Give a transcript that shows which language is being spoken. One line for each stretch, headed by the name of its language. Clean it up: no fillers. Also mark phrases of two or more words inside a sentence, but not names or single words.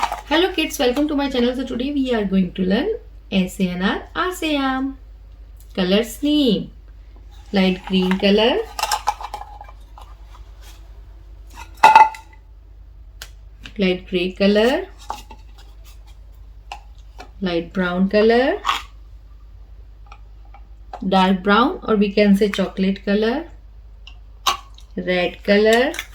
English: Hello kids, welcome to my channel. So today we are going to learn
Hindi: अ से अनार, आ से आम.
English: Colors name: light green color, light grey color, light brown color, dark brown or we can say chocolate color, red color,